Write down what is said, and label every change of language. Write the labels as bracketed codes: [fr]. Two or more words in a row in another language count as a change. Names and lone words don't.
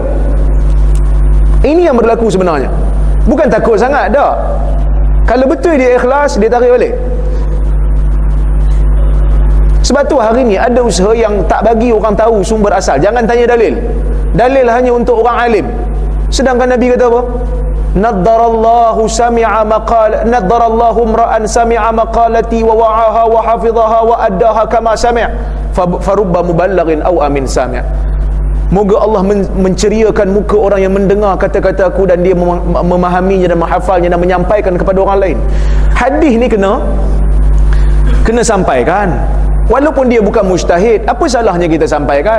[ms] Ini yang berlaku sebenarnya. Bukan takut sangat dah. Kalau betul dia ikhlas, dia tarik balik. Sebab tu hari ni ada usaha yang tak bagi orang tahu sumber asal. Jangan tanya dalil. Dalil hanya untuk orang alim. Sedangkan Nabi kata apa? [ar] نضر الله سمع مقال، نضر الله امرأ سمع مقالتي و وعاها و حفظها و أداها كما سمع، فرب مبلغ أوعى من سامع'. [ms] Moga Allah menceriakan muka orang yang mendengar kata-kata aku dan dia memahaminya dan menghafalnya dan menyampaikan kepada orang lain. Hadis ni kena sampaikan. Walaupun dia bukan mujtahid, apa salahnya kita sampaikan?